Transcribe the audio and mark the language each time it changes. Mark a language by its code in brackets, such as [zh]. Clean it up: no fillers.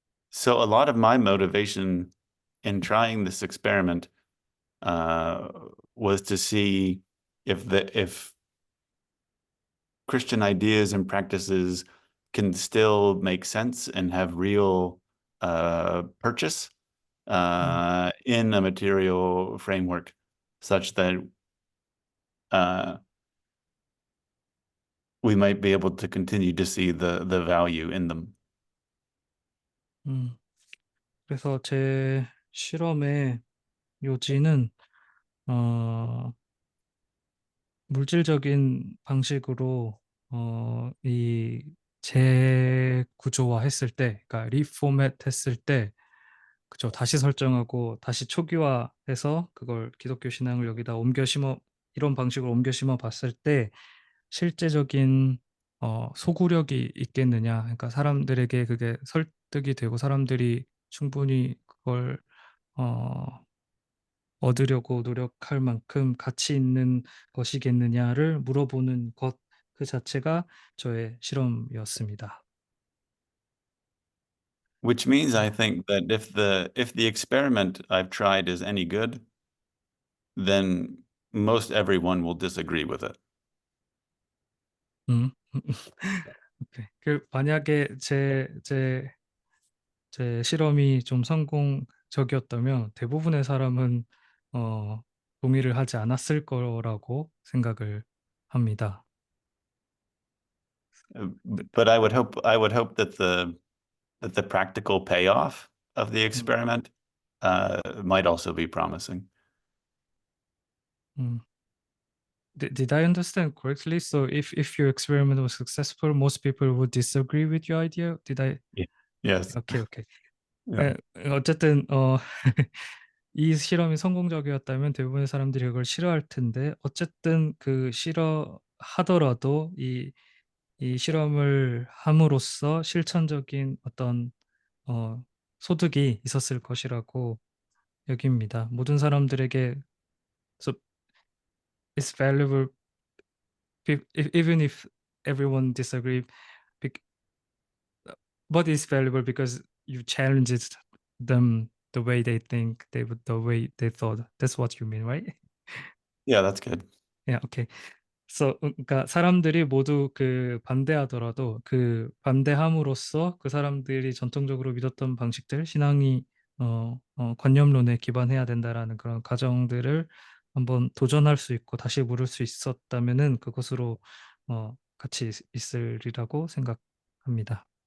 [en] So a lot of my motivation in trying this experiment was to see if Christian ideas and practices can still make sense and have real purchase in a material framework, such that we might be able to continue to see the value in them. [ko] 그래서 제 실험의 요지는 물질적인 방식으로 이 재구조화 했을 때, 그러니까 리포맷 했을 때, 그죠? 다시 설정하고 다시 초기화해서 그걸 기독교 신앙을 여기다 이런 방식으로 옮겨 심어 봤을 때 실제적인 소구력이 있겠느냐? 그러니까 사람들에게 그게 설득이 되고 사람들이 충분히 그걸 얻으려고 노력할 만큼 가치 있는 것이겠느냐를 물어보는 것 그 자체가 저의 실험이었습니다. [en] Which means I think that if the experiment I've tried is any good, then most everyone will disagree with it. [ko] 오케이. 만약에 제 실험이 좀 성공적이었다면 대부분의 사람은 동의를 하지 않았을 거라고 생각을 합니다. [en] But I would hope that the practical payoff of the experiment might also be promising. Did I understand correctly? So if your experiment was successful, most people would disagree with your idea. Did I? Yeah. Yes. [ko] 오케이, 오케이. [en] Yeah. [ko] 어쨌든 이 실험이 성공적이었다면 대부분의 사람들이 그걸 싫어할 텐데 어쨌든 그 싫어하더라도 이 실험을 함으로써 실천적인 어떤 소득이 있었을 것이라고 여깁니다. 모든 사람들에게 [en] so it's valuable even if everyone disagree bec- but it's valuable because you challenged them the way they think the way they thought. That's what you mean, right? Yeah, that's good. Yeah, okay. [ko] 그러니까 사람들이 모두 그 반대하더라도 그 반대함으로써 그 사람들이 전통적으로 믿었던 방식들, 신앙이 관념론에 기반해야 된다라는 그런 가정들을 한번 도전할 수 있고 다시 물을 수 있었다면은 그것으로 같이 있으리라고 생각합니다.